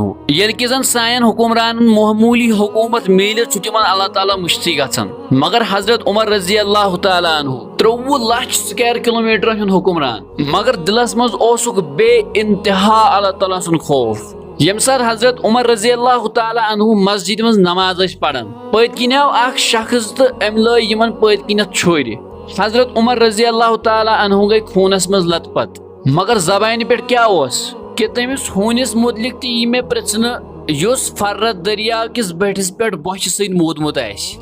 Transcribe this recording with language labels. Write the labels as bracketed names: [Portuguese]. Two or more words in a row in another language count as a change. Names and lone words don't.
[Kashmiri] ییٚلہِ کہِ زن سانٮ۪ن حُکمرانن معموٗلی حکوٗمت میٖلِتھ چھُ تِمن اللہ تعالیٰ مٔشتٕے گژھان، مگر حضرت عمر [Arabic] رضی اللہ تعالیٰ عنہ [Kashmiri] 23 لچھ سُکیر کِلومیٖٹرن ہُنٛد حُکمران، مگر دِلس منٛز اوسُکھ بے انتہا اللہ تعالیٰ سُنٛد خوف. ییٚمہِ ساتہٕ حضرت عمر [Arabic] رضی اللہ تعالیٰ عنہ [Kashmiri] مسجد منٛز نماز ٲسۍ پران پٔتۍ کِنۍ آو اکھ شخص تہٕ أمۍ لٲے یِمن پٔتۍ کِنٮ۪تھ چھُرِ. حضرت عمر [Arabic] رضی اللہ تعالیٰ عنہ [Kashmiri] گٔیے خوٗنس منٛز لت پت، مگر زبانہِ پٮ۪ٹھ کیٛاہ اوس کہِ تٔمِس ہوٗنِس مُتعلق تہِ یی مےٚ پرژھنہٕ یُس فرت دٔریاو کِس بٔٹھِس پٮ۪ٹھ بۄچھِ سۭتۍ موٗدمُت آسہِ.